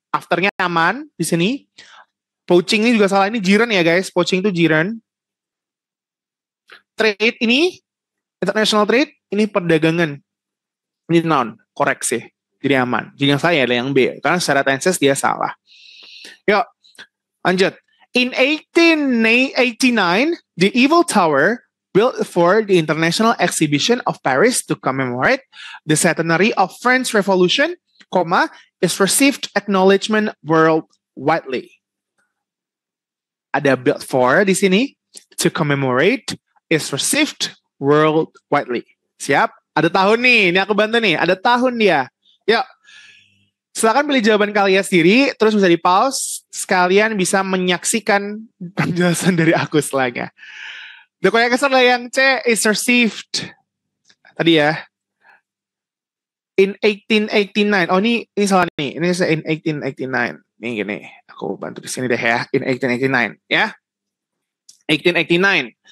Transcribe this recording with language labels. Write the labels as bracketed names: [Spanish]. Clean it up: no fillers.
[Indonesian] Afternya aman di sini. Poaching ini juga salah. Ini jiran ya guys. Poaching itu jiran. Trade ini international trade ini perdagangan. Ini noun, koreksi. Jadi aman. Jadi yang salah adalah yang B. Karena secara tenses dia salah. Yuk, lanjut. [English] In 1889, the Eiffel Tower built for the International Exhibition of Paris to commemorate the centenary of French Revolution, is received acknowledgement worldwide. [Indonesian] Ada built for di sini, to commemorate, [English] is received worldwide. [Indonesian] Siap? Ada tahun nih, ini aku bantu nih. Ada tahun dia. Yuk, silakan pilih jawaban kalian sendiri, terus bisa di pause, sekalian bisa menyaksikan penjelasan dari aku setelahnya. [English] The correct answer yang C is received. [Indonesian] Tadi ya. In 1889. Oh, ini salah nih. Ini in 1889. Nih gini, aku bantu di sini deh ya. In 1889, ya. 1889.